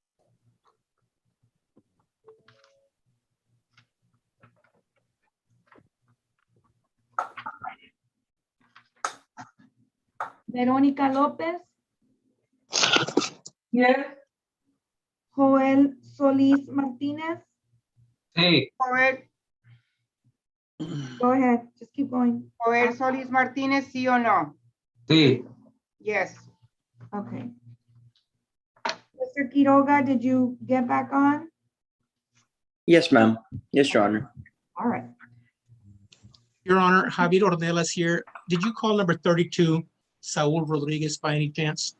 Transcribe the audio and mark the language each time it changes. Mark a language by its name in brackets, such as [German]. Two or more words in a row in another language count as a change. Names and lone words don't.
[English] Verónica López, Yes. Joel Solís Martínez. Sí. Joel, Go ahead, just keep going. Joel Solís Martínez, [Spanish] sí o no? [English] Sí. Yes. Okay. Mr. Quiroga, did you get back on? Yes, ma'am. Yes, Your Honor. All right. Your Honor, Javier Ornelas here. Did you call number 32, Saul Rodriguez, by any chance?